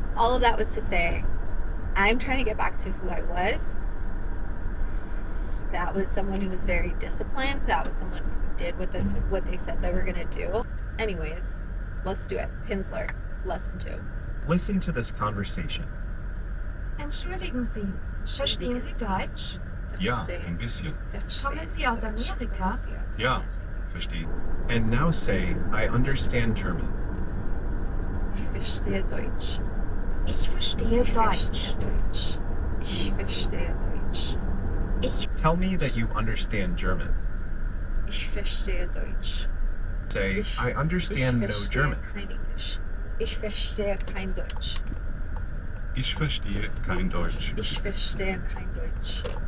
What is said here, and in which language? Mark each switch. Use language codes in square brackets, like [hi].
[en] All of that was to say, I'm trying to get back to who I was. That was someone who was very disciplined. That was someone who did what they said they were going to do. Anyways, let's do it. Pimsleur, lesson 2. Listen to this conversation. [de] Entschuldigen Sie, verstehen Sie Deutsch? Ja, ein bisschen. Kommen Sie aus Amerika? Ja, verstehe. [en] And now say, I understand German. [de] Ich verstehe Deutsch. Ich verstehe Deutsch. Ich verstehe Deutsch. Ich [en] Tell me that you understand German. [de] Ich verstehe Deutsch. [en] Say, I understand no German. [de] Kein Englisch. Ich verstehe kein Deutsch. Ich verstehe kein Deutsch. Ich verstehe kein Deutsch.